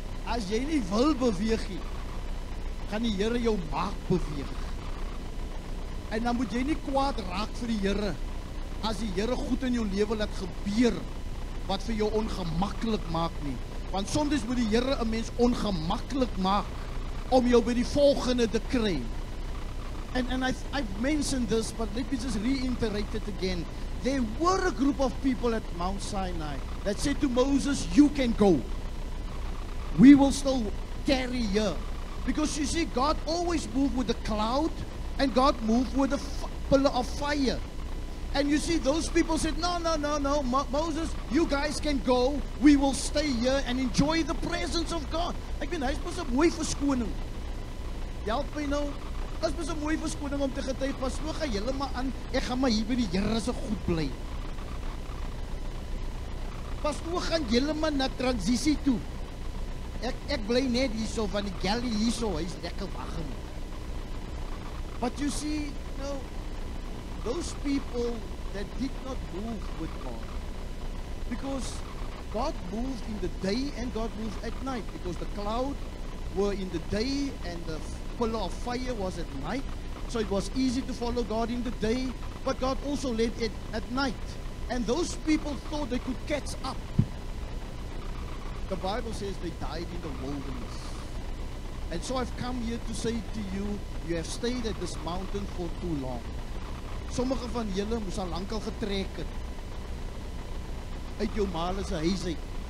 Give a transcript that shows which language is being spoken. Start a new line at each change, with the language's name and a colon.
Afrikaans: As jy nie wil beweeg nie, gaan die Here jou maak beweeg. En dan moet jy nie kwaad raak vir die Here as die Here goed in jou lewe laat gebeur wat vir jou ongemaklik maak nie. Want soms moet die Here 'n mens ongemaklik maak om jou by die volgende te kry.
English: And I've mentioned this, but let me just reiterate it again. There were a group of people at Mount Sinai that said to Moses, you can go. We will still tarry here. Because you see, God always moved with a cloud, and God moved with a pillar of fire. And you see, those people said, no, Moses, you guys can go. We will stay here and enjoy the presence of God.
Afrikaans: Ek bedoel, hy is mos 'n mooi verskoning. Help my nou. Dit is 'n mooi verskoning om te getuig, pastoor, gaan julle maar aan. Ek gaan maar hier by die Here se goed bly. Pastoor, gaan julle maar na transisie toe. Ek bly net hierso van die galley hierso, hy's lekker wag.
English: But you see, those people that did not move with God, because God moved in the day and God moved at night, because the cloud were in the day and the pillar of fire was at night. So it was easy to follow God in the day, but God also led it at night. And those people thought they could catch up. The Bible says they died in the wilderness. And so I've come here to say to you, you have stayed at this mountain for too long.
Afrikaans: Sommige van julle moes al lankal getrek het uit jou ma se huis uit.